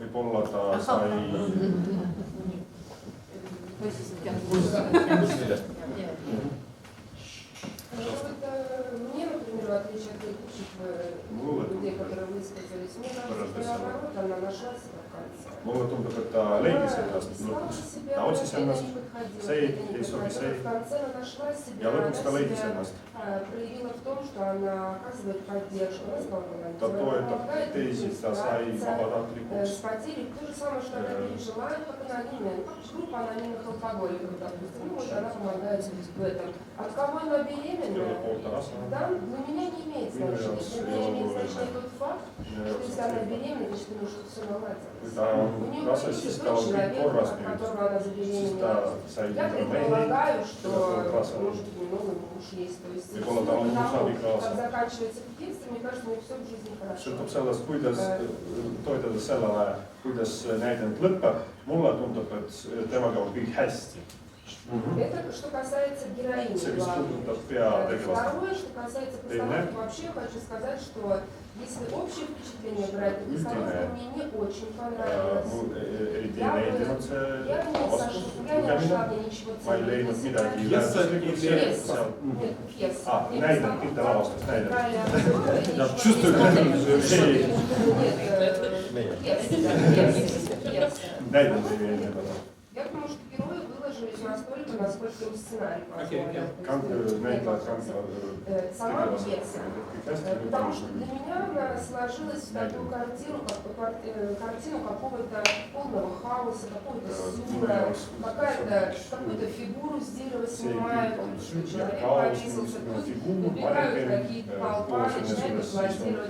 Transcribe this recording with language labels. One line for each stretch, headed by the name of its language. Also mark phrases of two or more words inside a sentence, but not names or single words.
Russian: Мне, например, в отличие от предыдущих людей, которые высказались, мне кажется, что наоборот, она нашла себя в конце.
Estonian: Mulle tundub, et ta leidis ennast lõpuks, ta otsis ennast, see ei sobi see ja lõpuks ta leidis ennast. Ta toetab teisi, ta sai vabatahtlikuks.
Russian: От кого она беременна? Да, для меня не имеет значения. Для меня имеет значение тот факт, что если она беременна, значит, у нее что все наладилось. У нее есть другой человек, от которого она забеременела. Я предполагаю, что может немного муж есть. То есть, как заканчивается детство, мне кажется, у нее все в жизни хорошо.
Estonian: Sõltub sellest, kuidas toetades sellele, kuidas näidend lõpeb, mulle tundub, et temaga on kõik hästi.
Russian: Это что касается героини. Второе, что касается постановки, вообще хочу сказать, что если общее впечатление брать, то постановка мне не очень понравилась. Я не нашла мне ничего ценного. Пьеса или пьеса? Нет, пьеса.
Estonian: Näidend, mitte lavastus, näidend.
Russian: Я чувствую,
Estonian: Näidend ei meeldi.
Russian: Я думаю, что герои выложились настолько, насколько им сценарий позволил. Сама пьеса. Потому что для меня она сложилась в такую картину какого-то полного хаоса, какого-то сюра, какую-то фигуру с дерева снимают, человек повесился, тут убегают какие-то толпа, начинают аплодировать.